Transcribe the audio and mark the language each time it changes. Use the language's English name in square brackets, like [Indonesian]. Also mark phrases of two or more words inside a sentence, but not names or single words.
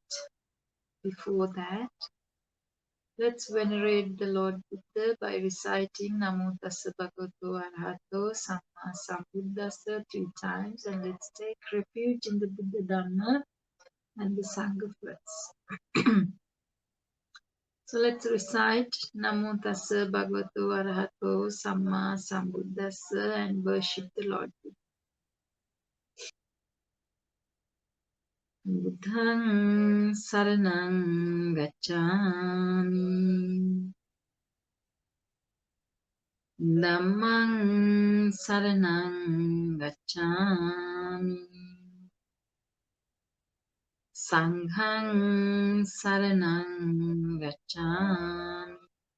[English] Before that, let's venerate the Lord Buddha by reciting [Pali] Namo Tassa Bhagavato Arahato Samma Sambuddhassa [English] 3 times, and let's take refuge in the Buddha Dhamma and the Sangha first. So let's recite [Pali] Namo Tassa Bhagavato Arahato Samma Sambuddhassa [English] and worship the Lord Buddha. [Pali] Buddhaṃ saraṇaṃ gacchāmi. Dhammaṃ saraṇaṃ gacchāmi. Sanghaṃ saraṇaṃ gacchāmi.